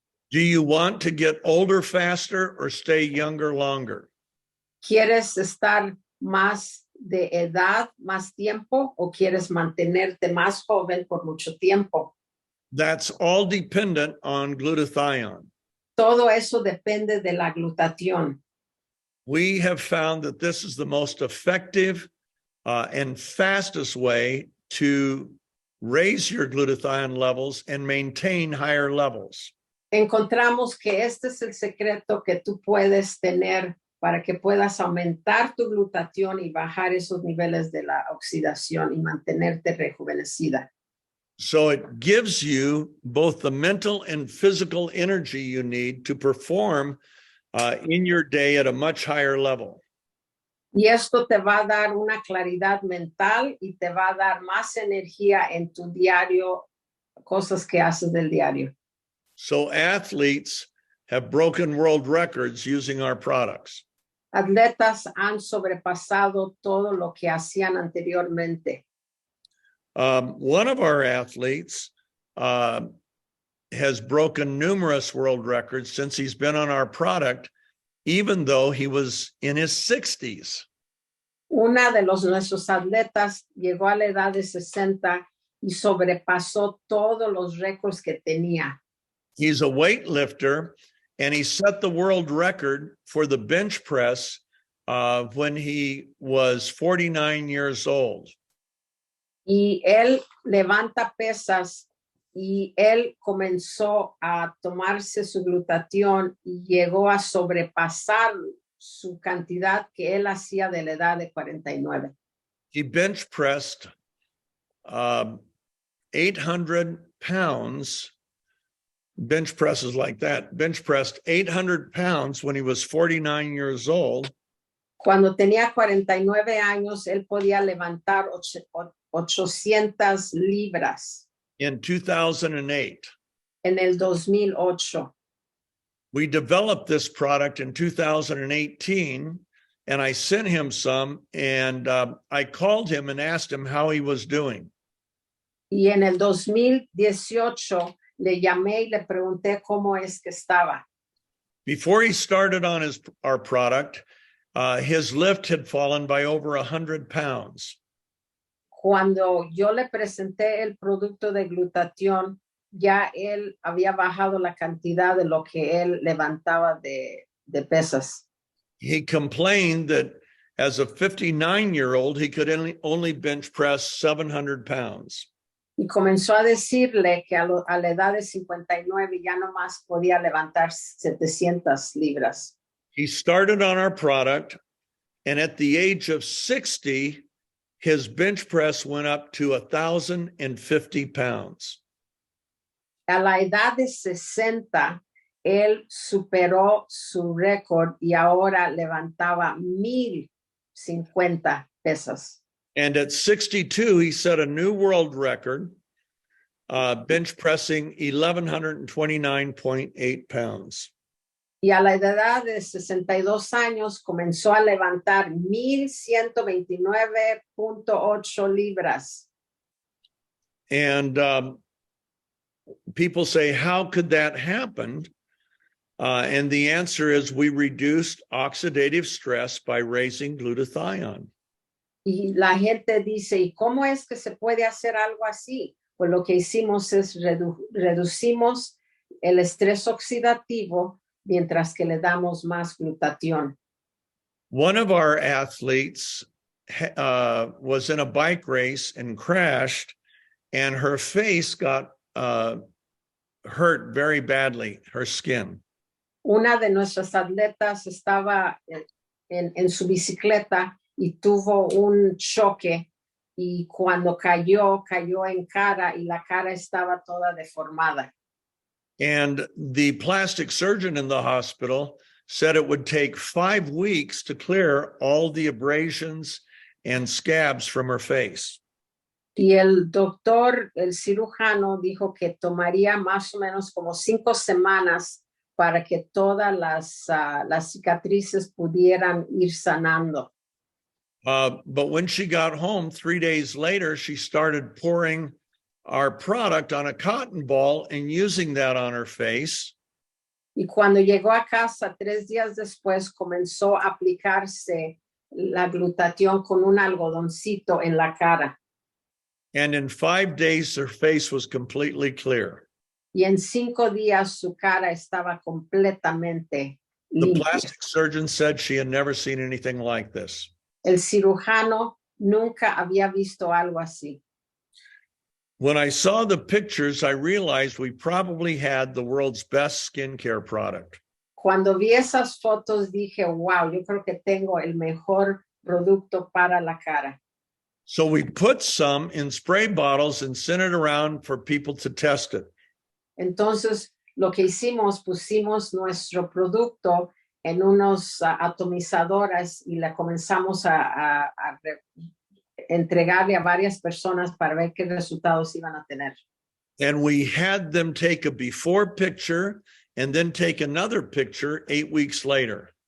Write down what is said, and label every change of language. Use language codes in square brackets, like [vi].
[en] Do you want to get older faster or stay younger longer? [es] ¿Quieres estar más de edad, más tiempo, o quieres mantenerte más joven por mucho tiempo? [en] That's all dependent on glutathione. [es] Todo eso depende de la glutatión. [en] We have found that this is the most effective and fastest way to raise your glutathione levels and maintain higher levels. [es] encontramos que este es el secreto que tú puedes tener para que puedas aumentar tu glutatión y bajar esos niveles de la oxidación y mantenerte rejuvenecida. [en] So it gives you both the mental and physical energy you need to perform in your day at a much higher level. [es] Y esto te va a dar una claridad mental y te va a dar más energía en tu diario, cosas que haces del diario. [en] So athletes have broken world records using our products. [es] Atletas han sobrepasado todo lo que hacían anteriormente. [en] One of our athletes has broken numerous world records since he's been on our product, even though he was in his 60s. [es] Una de nuestros atletas llegó a la edad de 60 y sobrepasó todos los récords que tenía. [en] He's a weightlifter, and he set the world record for the bench press when he was 49 years old. [es] Y él levanta pesas y él comenzó a tomarse su glutatión y llegó a sobrepasar su cantidad que él hacía de la edad de 49. [en] He bench pressed 800 pounds, bench presses like that, bench pressed 800 pounds when he was 49 years old. [es] Cuando tenía 49 años, él podía levantar 800 libras. [en] In 2008. [es] En el 2008. [en] We developed this product in 2018, and I sent him some, and I called him and asked him how he was doing. [es] Y en el 2018 le llamé y le pregunté cómo es que estaba. [en] Before he started on our product, his lift had fallen by over 100 pounds. [es] Cuando yo le presenté el producto de glutatión, ya él había bajado la cantidad de lo que él levantaba de pesas. [en] He complained that as a 59-year-old, he could only bench press 700 pounds. [es] Y comenzó a decirle que a la edad de 59 ya no más podía levantar 700 libras. [en] He started on our product, and at the age of 60, his bench press went up to 1,050 pounds. [es] A la edad de 60, él superó su récord y ahora levantaba 1,050 pesas. [en] And at 62, he set a new world record, bench pressing 1,129.8 pounds. [es] Y a la edad de 62 años comenzó a levantar 1,129.8 libras. [en] And people say, how could that happen? And the answer is we reduced oxidative stress by raising glutathione. [es] Y la gente dice, ¿y cómo es que se puede hacer algo así? Pues lo que hicimos es reducimos el estrés oxidativo mientras que le damos más glutatión. [en] One of our athletes was in a bike race and crashed, and her face got hurt very badly, her skin. [es] Una de nuestras atletas estaba en su bicicleta y tuvo un choque y cuando cayó en cara y la cara estaba toda deformada. [en] And the plastic surgeon in the hospital said it would take 5 weeks to clear all the abrasions and scabs from her face. [es] Y el doctor, el cirujano, dijo que tomaría más o menos como 5 semanas para que todas las cicatrices pudieran ir sanando. [en] But when she got home 3 days later, she started pouring our product on a cotton ball and using that on her face. [es] Y cuando llegó a casa 3 días después, comenzó a aplicarse la glutatión con un algodoncito en la cara. [en] And in 5 days, her face was completely clear. [es] Y en 5 días su cara estaba completamente [en] The [es] limpia. [en] plastic surgeon said she had never seen anything like this. [es] El cirujano nunca había visto algo así. [en] When I saw the pictures, I realized we probably had the world's best skincare product. [es] Cuando vi esas fotos dije, wow, yo creo que tengo el mejor producto para la cara. [en] So we put some in spray bottles and sent it around for people to test it. [es] Entonces, lo que hicimos, pusimos nuestro producto en unos atomizadoras y la comenzamos a entregarle a varias personas para ver qué resultados iban a tener. [en] And we had them take a before picture and then take another picture 8 weeks later.